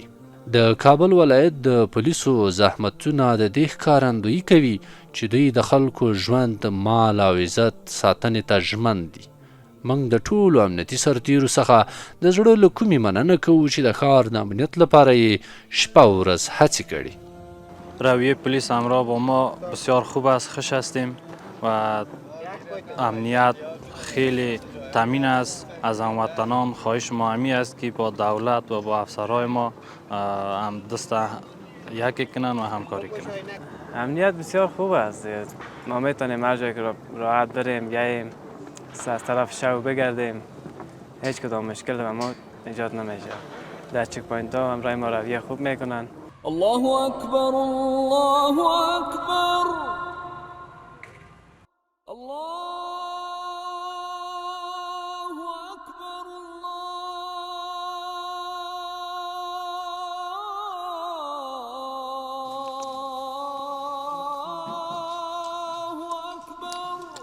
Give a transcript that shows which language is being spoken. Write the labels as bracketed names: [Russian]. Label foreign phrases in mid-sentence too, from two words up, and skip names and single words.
[Pashto] د کابل ولایت د پولیسو زحمتونه د دې ښکارندویي کوي چې دوی د خلکو ژوند، مال او عزت ساتنې ته ژمن دي. موږ د ټولو امنیتي سرتیرو څخه د زړه له کومې مننه کوو چې د ښار د امنیت لپاره یې شپه و ورځ هڅې کړي. [Persian] رویه پلیس همراه با ما بسیار خوب است، خوش هستیم و امنیت خیلی تامین است از هموطنان. خواهش ما همی است که با دولت و با افسرهای ما هم دست یکی کنن و همکاری کنن. امنیت بسیار خوب است. ما میتونیم هر جایی که راحت بریم بیاییم، از طرف شهر بگردیم، هیچ کدام مشکل به ما ایجاد نمیشه. در چک پوینت ها همراه ما رویه خوب میکنن. [Arabic] الله أكبر الله أكبر الله أكبر الله أكبر.